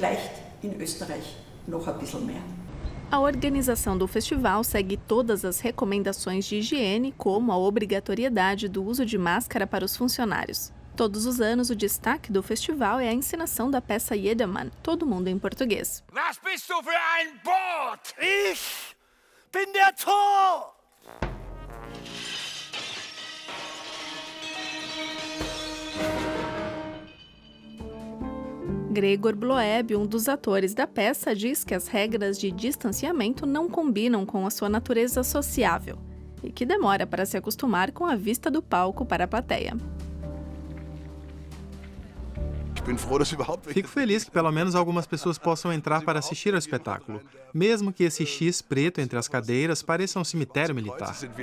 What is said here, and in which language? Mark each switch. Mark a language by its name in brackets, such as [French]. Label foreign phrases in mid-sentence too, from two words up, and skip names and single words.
[Portuguese] A organização do festival segue todas as recomendações de higiene, como a obrigatoriedade do uso de máscara para os funcionários. Todos os anos, o destaque do festival é a encenação da peça Jedermann, Todo Mundo em Português. [German] Was bist du für ein Boot? Ich bin der Thor! [Portuguese] Gregor Bloeb, um dos atores da peça, diz que as regras de distanciamento não combinam com a sua natureza sociável e que demora para se acostumar com a vista do palco para a plateia. Fico feliz que pelo menos algumas pessoas possam entrar para assistir ao espetáculo, mesmo que esse X preto entre as cadeiras pareça um cemitério militar.